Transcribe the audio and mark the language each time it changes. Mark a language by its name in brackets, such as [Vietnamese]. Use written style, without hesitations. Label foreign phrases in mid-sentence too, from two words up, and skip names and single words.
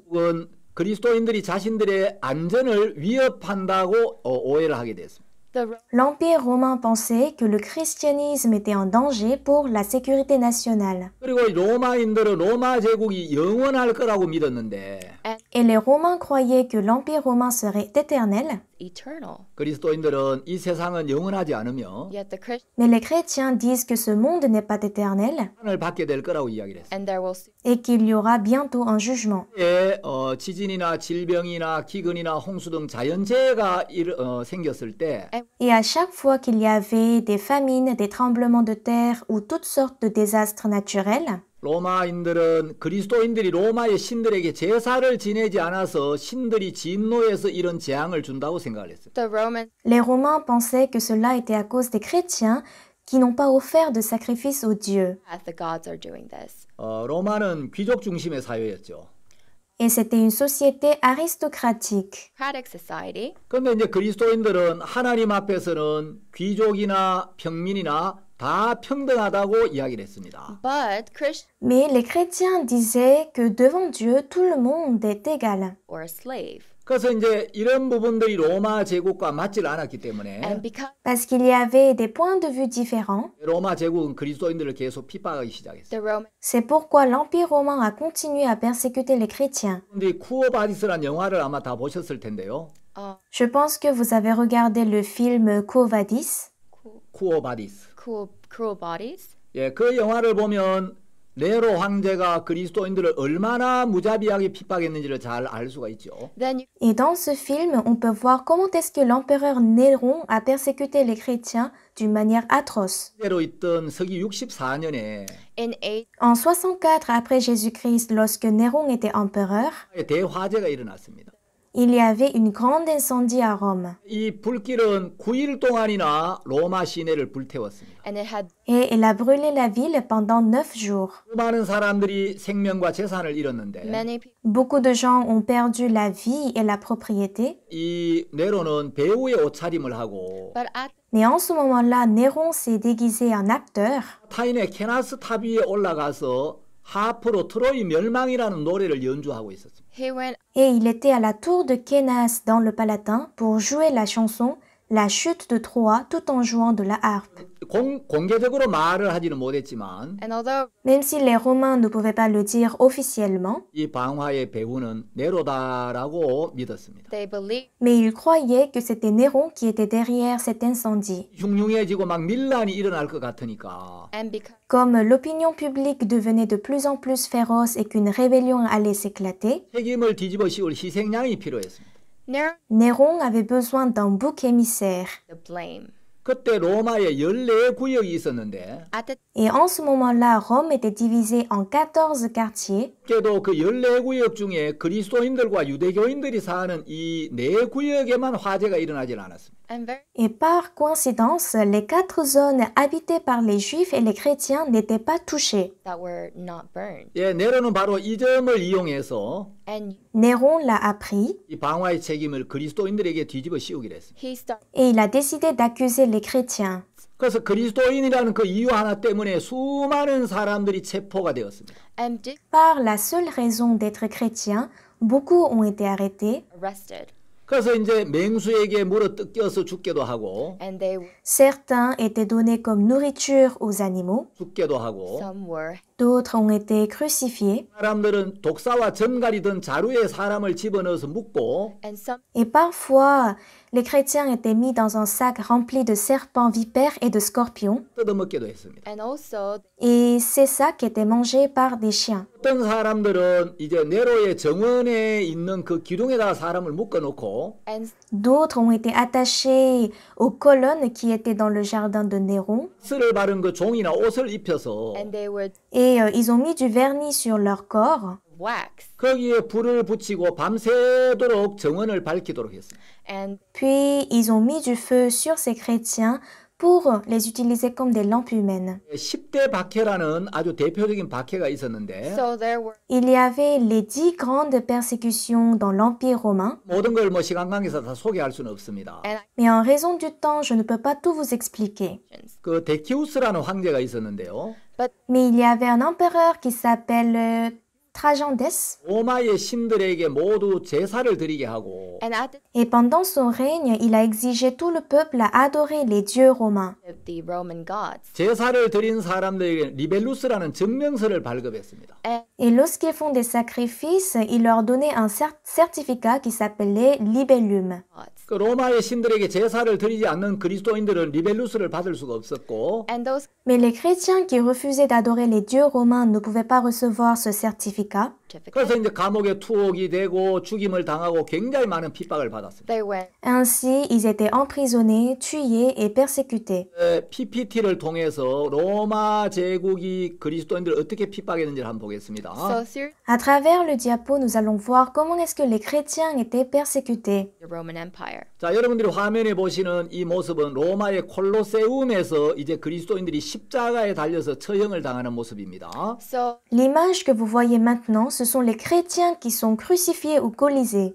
[Korean] 그건 그리스도인들이 자신들의 안전을 위협한다고 오해를 하게 됐습니다. [English] the [French] l'Empire romain pensait que le christianisme était en danger pour la sécurité nationale. [Korean] 그리고 로마인들은 로마 제국이 영원할 거라고 믿었는데 [French] Et les Romains croyaient que l'Empire romain serait éternel, [English] eternal. [Korean] 그리스도인들은 이 세상은 영원하지 않으며 [English] Yet the Christian [French] mais les chrétiens disent que ce monde n'est pas éternel [Korean] 판을 받게 될 거라고 이야기를 했습니다. [English] and there will soon [French] et qu'il y aura bientôt un jugement. [Korean] 예, 지진이나 질병이나 기근이나 홍수 등 자연재해가 생겼을 때 [French] Et à chaque fois qu'il y avait des famines, des tremblements de terre ou toutes sortes de désastres naturels, [Korean] 로마인들은 그리스도인들이 로마의 신들에게 제사를 지내지 않아서 신들이 진노해서 이런 재앙을 준다고 생각을 했어요. [English] The Romans [French] Les Romains pensaient que cela était à cause des chrétiens qui n'ont pas offert de sacrifice aux dieux. [English] as the gods are doing this. [Korean] 로마는 귀족 중심의 사회였죠. [French] Et c'était une société aristocratique. [English] Democratic society, [Korean] 그런데 이제 그리스도인들은 하나님 앞에서는 귀족이나 평민이나 다 평등하다고 이야기를 했습니다. [English] but Christian [French] Mais les chrétiens disaient que devant Dieu, tout le monde est égal. [English] or a slave. [Korean] 그래서 이제 이런 부분들이 로마 제국과 맞질 않았기 때문에 [English] And because [French] Parce qu'il y avait des points de vue différents. [Korean] 로마 제국은 그리스도인들을 계속 핍박하기 시작했어요. [English] the Roman [French] C'est pourquoi l'Empire romain a continué à persécuter les chrétiens. [Korean] 근데 쿠어바디스라는 영화를 아마 다 보셨을 텐데요. [French] Je pense que vous avez regardé le film Quo Vadis. [Korean] 쿠어바디스. [English] cruel bodies, [Korean] 예, 그 영화를 보면 네로 황제가 그리스도인들을 얼마나 무자비하게 핍박했는지를 잘 알 수가 있죠. [English] then you [French] Et dans ce film, on peut voir comment est-ce que l'empereur Néron a persécuté les chrétiens d'une manière atroce. [Korean] 대로 있던 서기 64년에 [English] in 8 [French] En 64 après Jésus-Christ, lorsque Néron était empereur, [Korean] 대화재가 일어났습니다. [French] il y avait une grande incendie à Rome. [Korean] 이 불길은 9일 동안이나 로마 시내를 불태웠습니다. [English] and it had [French] Et elle a brûlé la ville pendant 9 jours. [Korean] 수많은 사람들이 생명과 재산을 잃었는데 [English] many people [French] Beaucoup de gens ont perdu la vie et la propriété. [Korean] 이 네로는 배우의 옷차림을 하고 [English] but at [French] Mais en ce moment-là, Néron s'est déguisé en acteur. [Korean] 타인의 케나스 탑 위에 올라가서 하프로 트로이 멸망이라는 노래를 연주하고 있었습니다. [English] he went [French] Et il était à la tour de Kénas dans le Palatin pour jouer la chanson La chute de Troie tout en jouant de la harpe. [Korean] 공개적으로 말을 하지는 못했지만 [English] and although [French] Même si les Romains ne pouvaient pas le dire officiellement, [Korean] 이 방화의 배우는 네로다라고 믿었습니다. [English] they believed [French] mais ils croyaient que c'était Néron qui était derrière cet incendie. [Korean] 흉흉해지고 막 밀란이 일어날 것 같으니까 [English] and because [French] Comme l'opinion publique devenait de plus en plus féroce et qu'une rébellion allait s'éclater, [Korean] 책임을 뒤집어 씌울 희생양이 필요했습니다. [English] Nero [French] Néron avait besoin d'un bouc émissaire. [English] the blame [Korean] 그때 로마에 14구역이 있었는데 [English] at the [French] Et en ce moment-là, Rome était divisée en 14 quartiers. [Korean] 그래도 그 14구역 중에 그리스도인들과 유대교인들이 사는 이 4구역에만 화재가 일어나질 않았습니다. [English] and very [French] Et par coïncidence, les 4 zones habitées par les Juifs et les chrétiens n'étaient pas touchées. [English] that were not burned [Korean] 예, 네로는 바로 이 점을 이용해서 [English] and [French] Néron l'a appris [Korean] 이 방화의 책임을 그리스도인들에게 뒤집어 씌우기로 했습니다. [English] he started [French] et il a décidé d'accuser les chrétiens. [Korean] 그래서 그리스도인이라는 그 이유 하나 때문에 수많은 사람들이 체포가 되었습니다. [English] and did [French] Par la seule raison d'être chrétien, beaucoup ont été arrêtés. [English] arrested [Korean] 그래서 이제 맹수에게 물어 뜯겨서 죽게도 하고 [English] and they were [French] Certains étaient donnés comme nourriture aux animaux, [Korean] 죽게도 하고 [English] some were [French] d'autres ont été crucifiés, [Korean] 사람들은 독사와 전갈이 든 자루에 사람을 집어넣어서 묻고 [English] and some [French] et parfois les chrétiens étaient mis dans un sac rempli de serpents, vipères et de scorpions, [Korean] 뜯어먹기도 했습니다. [English] and also [French] et ces sacs étaient mangés par des chiens. [Korean] 어떤 사람들은 이제 네로의 정원에 있는 그 기둥에다가 사람을 묶어놓고 [English] and [French] D'autres ont été attachés aux colonnes qui étaient dans le jardin de Néron, [Korean] 쓸을 바른 그 종이나 옷을 입혀서 [English] and they were [French] et ils ont mis du vernis sur leur corps. [English] wax [Korean] 거기에 불을 붙이고 밤새도록 정원을 밝히도록 했습니다. [English] and [French] Puis ils ont mis du feu sur ces chrétiens pour les utiliser comme des lampes humaines. [Korean] 10대 박해라는 아주 대표적인 박해가 있었는데 [English] so there were [French] Il y avait les 10 grandes persécutions dans l'Empire romain, [Korean] 모든 걸 뭐 시간 관계에서 다 소개할 수는 없습니다. [English] and [French] mais en raison du temps, je ne peux pas tout vous expliquer. [Korean] 그 데키우스라는 황제가 있었는데요. [English] but [French] Mais il y avait un empereur qui s'appelle Trajanès, [Korean] 로마의 신들에게 모두 제사를 드리게 하고 [English] and at [French] et pendant son règne, il a exigé tout le peuple à adorer les dieux romains. [English] the Roman gods [Korean] 제사를 드린 사람들에게 리벨루스라는 증명서를 발급했습니다. [English] and [French] Et lorsqu'ils font des sacrifices, il leur donnait un certificat qui s'appelait libellum. [English] gods [Korean] 그 로마의 신들에게 제사를 드리지 않는 그리스도인들은 리벨루스를 받을 수가 없었고 [English] and those [French] Mais les chrétiens qui refusaient d'adorer les dieux romains ne pouvaient pas recevoir ce certificat. [English] certificate. [Korean] 그래서 이제 감옥에 투옥이 되고 죽임을 당하고 굉장히 많은 핍박을 받았습니다. [English] They went [French] Ainsi, ils étaient emprisonnés, tués et persécutés. [Korean] PPT를 통해서 로마 제국이 그리스도인들을 어떻게 핍박했는지를 한번 보겠습니다. [English] so through [French] À travers le diapo, nous allons voir comment est-ce que les chrétiens étaient persécutés. [English] the Roman Empire. [Korean] 자, 여러분들이 화면에 보시는 이 모습은 로마의 콜로세움에서 이제 그리스도인들이 십자가에 달려서 처형을 당하는 모습입니다. [English] So [French] L'image que vous voyez maintenant, ce sont les chrétiens qui sont crucifiés au Colisée.